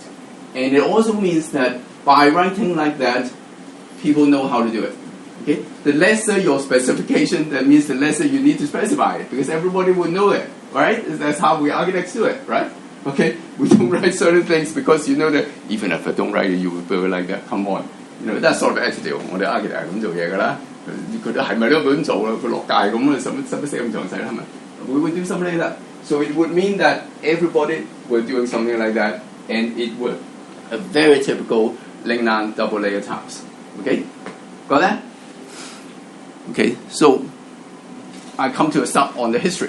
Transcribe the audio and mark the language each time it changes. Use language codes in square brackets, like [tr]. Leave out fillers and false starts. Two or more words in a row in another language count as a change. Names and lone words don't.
[en] And it also means that by writing like that, people know how to do it. Okay? The lesser your specification, that means the lesser you need to specify it, because everybody will know it, right? That's how we architects do it, right? Okay? We don't write certain things because you know that even if I don't write it, you will build like that. Come on. You know, that sort of attitude. [yue] 我哋 architect 咁做嘢㗎啦。佢哋係咪都咁做啦？佢落界咁啊，使乜寫咁詳細啦？係咪？ [en] We would do something like that. So it would mean that everybody were doing something like that, and it would a very typical Lingnan double layer tiles. Okay, got that? Okay, so I come to a stop on the history.